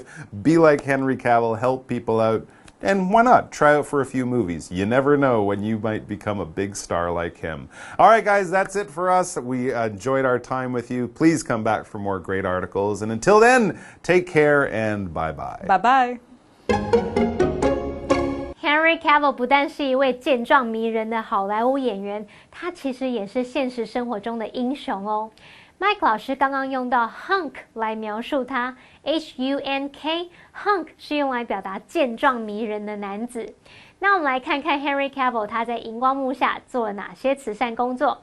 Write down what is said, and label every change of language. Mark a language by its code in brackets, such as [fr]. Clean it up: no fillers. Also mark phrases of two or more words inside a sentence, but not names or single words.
[en] Be like Henry Cavill. Help people out. And why not? Try out for a few movies. You never know when you might become a big star like him. All right, guys, that's it for us. We enjoyed our time with you. Please come back for more great articles. And until then, take care and bye-bye. Bye-bye. [zh] Henry Cavill 不但是一位健壮迷人的好莱坞演员，他其实也是现实生活中的英雄哦。Mike 老师刚刚用到 hunk 来描述他 ， [en] H-U-N-K hunk [zh] 是用来表达健壮迷人的男子。那我们来看看 Henry Cavill 他在荧光幕下做了哪些慈善工作。